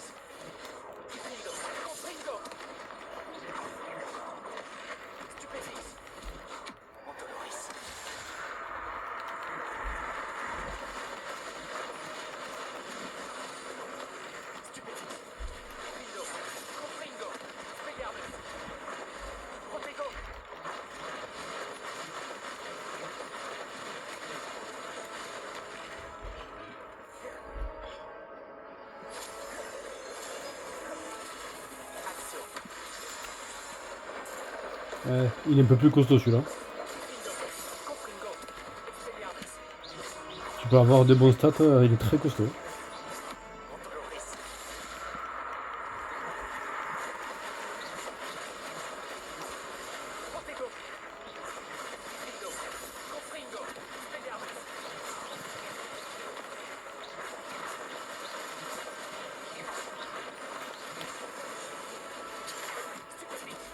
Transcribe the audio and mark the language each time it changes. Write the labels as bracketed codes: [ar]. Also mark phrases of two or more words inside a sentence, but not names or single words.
[la] Findo. Confringo. Stupidus. Antoloris. Stupidus. Findo. Confringo. Expelliarmus. Protego. [fr] Action. Il est un peu plus costaud celui-là. [la] Findo. Confringo. Expelliarmus. [fr] Tu peux avoir de bons stats, il est très costaud. [la] Antoloris. Protego. Findo. Confringo. Expelliarmus. Stupidus.